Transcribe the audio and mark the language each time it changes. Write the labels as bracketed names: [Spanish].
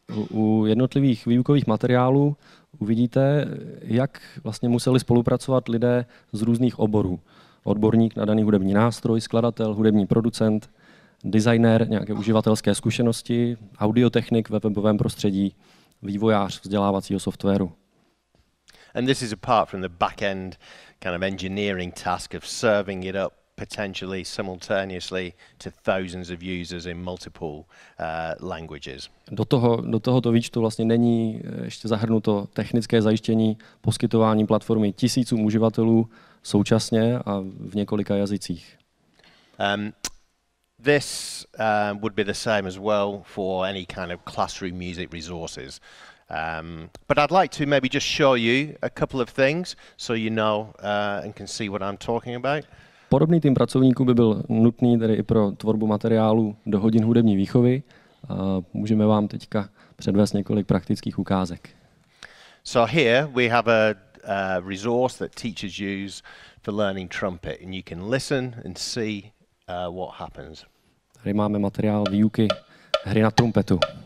[Czech] U jednotlivých výukových materiálů uvidíte, jak vlastně museli spolupracovat lidé z různých oborů. Odborník na daný hudební nástroj, skladatel, hudební producent, designér, nějaké uživatelské zkušenosti, audiotechnik ve webovém prostředí, vývojář vzdělávacího softwaru. [English] And this is apart from the back-end kind of engineering task of serving it up potentially simultaneously to thousands of users in multiple languages. [Czech] Do tohoto výčtu vlastně není ještě zahrnuto technické zajištění poskytování platformy tisícům uživatelů současně a v několika jazycích. [English] This would be the same as well for any kind of classroom music resources. But I'd like to maybe just show you a couple of things so you know and can see what I'm talking about. [Czech] Podobný tým pracovníků by byl nutný tedy i pro tvorbu materiálů do hodin hudební výchovy. Můžeme vám teďka předvést několik praktických ukázek. [English] So here we have a resource that teachers use for learning trumpet, and you can listen and see what happens. [Czech] Tady máme materiál výuky hry na trumpetu.